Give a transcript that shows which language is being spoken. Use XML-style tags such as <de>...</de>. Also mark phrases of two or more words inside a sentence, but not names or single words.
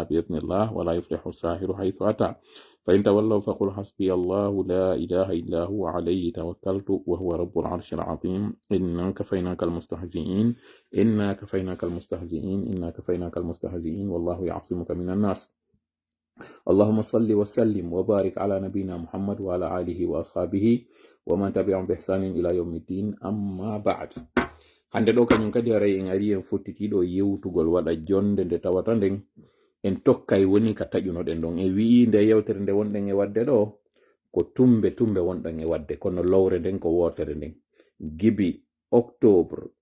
<ar>بإذن الله ولا يفلح الساحر حيث أتى فإن تولوا فقل حسبي الله لا إله إلا هو عليه توكلت وهو رب العرش العظيم إنا كفيناك المستهزئين إنا كفيناك المستهزئين إنا كفيناك المستهزئين والله يعصمك من الناس اللهم صل وسلم وبارك على نبينا محمد وعلى آله وأصحابه ومن تبعهم بإحسان إلى يوم الدين أما بعد</ar> <ff>hande ɗo kañum kadi aray en ari en fottitiɗo yewtugol waɗa jonde nde tawata nden en tokkay woni ka taƴunoɗen ɗon en wi'i nde yewtere nde wonɗen e wadde ɗo ko tumbe wonɗen e wadde kono lowre nden ko wotere nden gibi octobre</ff>